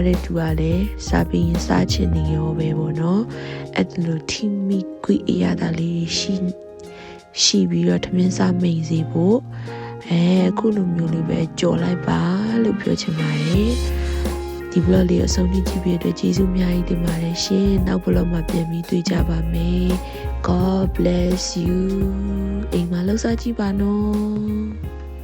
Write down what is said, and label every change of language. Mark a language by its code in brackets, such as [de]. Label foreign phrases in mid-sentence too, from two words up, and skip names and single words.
[my] တဲ့သူကလည်းစားပြီးရင်စားချင်နေရောပဲပေါ့နော်အဲ့လိုထီမီကွီအရသာလေးရှိပြီးတော့ထမင်းစားမိန်စီဖို့အခုလိုမျိုးလေးပဲကြော်လိုက်ပါလို့ပြောချင်ပါတယ်ဒီဘလော့လေးအဆုံးထိကြည့်ပြတဲ့ကျေးဇူးအများကြီးတင်ပါတယ်ရှင်နောက်ဘလော့မှာပြန်ပြီးတွေ့ကြပါမယ် [en] God bless you [my] အိမ်မှာလှုပ်ရှားကြည့်ပါနော်